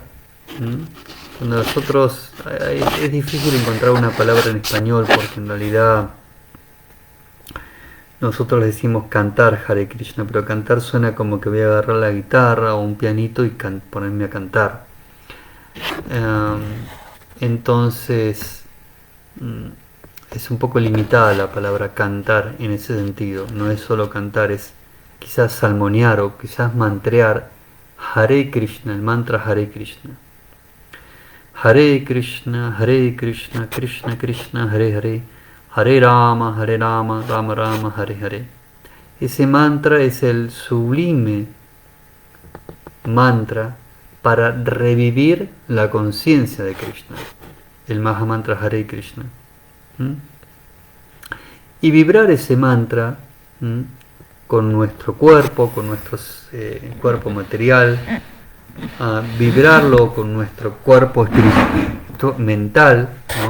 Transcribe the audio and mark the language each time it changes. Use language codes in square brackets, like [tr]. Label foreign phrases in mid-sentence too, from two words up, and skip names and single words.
[es] Cuando nosotros, es difícil encontrar una palabra en español, porque en realidad nosotros le decimos cantar Hare Krishna, pero cantar suena como que voy a agarrar la guitarra o un pianito y ponerme a cantar. Entonces es un poco limitada la palabra cantar en ese sentido. No es solo cantar, es quizás salmoniar o quizás mantrear Hare Krishna, el mantra Hare Krishna. [sa] हरे कृष्ण, कृष्ण कृष्ण, हरे हरे, हरे राम, राम राम, हरे हरे. [es] Ese mantra es el sublime mantra para revivir la conciencia de Krishna, el Mahamantra Hare Krishna. ¿Mm? Y vibrar ese mantra con nuestro cuerpo, con nuestro cuerpo material, vibrarlo con nuestro cuerpo mental, ¿no?